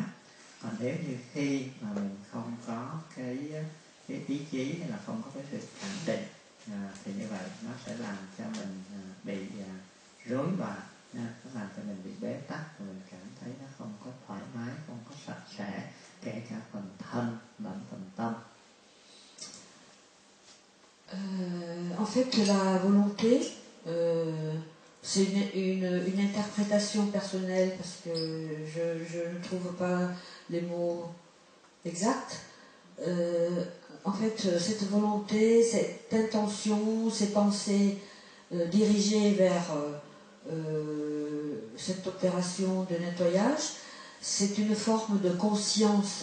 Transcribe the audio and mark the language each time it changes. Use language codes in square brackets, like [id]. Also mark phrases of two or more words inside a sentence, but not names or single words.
[vi] Còn nếu như khi mà mình không có cái ý chí hay là không có cái sự khẳng định thì như vậy nó sẽ làm cho mình bị rối loạn, nó làm cho mình bị bế tắc, và mình cảm thấy nó không có thoải mái, không có sạch sẽ, kể cả phần thân lẫn phần tâm. [fr] En fait, la volonté, c'est une interprétation personnelle parce que je ne trouve pas les mots exacts. En fait, cette volonté, cette intention, ces pensées dirigées vers cette opération de nettoyage, c'est une forme de conscience.